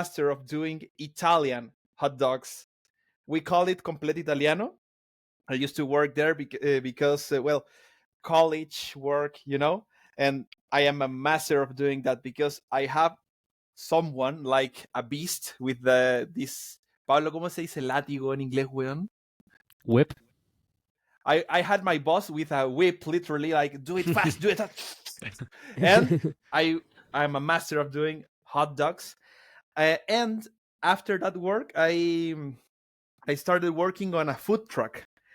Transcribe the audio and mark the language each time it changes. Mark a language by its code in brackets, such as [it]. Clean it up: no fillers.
[en] of doing Italian hot dogs. We call it completo italiano. I used to work there because college work, and I am a master of doing that, because I have someone like a beast with this. [es] Pablo, ¿cómo se dice látigo en inglés, weón? [en] Whip. I had my boss with a whip, literally, like, do it fast, do it fast. And I'm a master of doing hot dogs. And after that work, I started working on a food truck.